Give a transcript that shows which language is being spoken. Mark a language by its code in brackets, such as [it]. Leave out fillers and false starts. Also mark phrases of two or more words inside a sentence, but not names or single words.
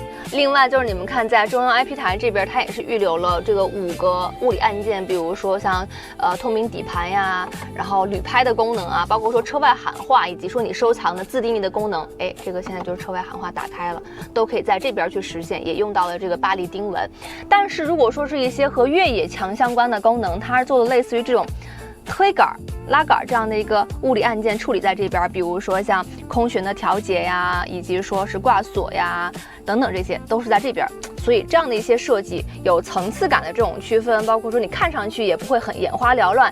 [zh] 另外就是你們看，在中央 IP 台这邊，它也是预留了这个5个物理按键，比如说像透明底盘呀，然後旅拍的功能啊，包括說車外喊話，以及說你收藏的自定義的功能，哎，這個現在就是車外喊話打開了，都可以在這邊去實現，也用到了這個巴黎丁紋。但是如果說是一些和越野強相關的功能，它是做的類似於這種推桿、拉桿這樣的一個物理按鍵處理在這邊，比如說像空懸的調節呀，以及說是掛鎖呀等等，這些都是在這邊。所以這樣的一些設計有層次感的這種區分，包括說你看上去也不會很眼花繚亂。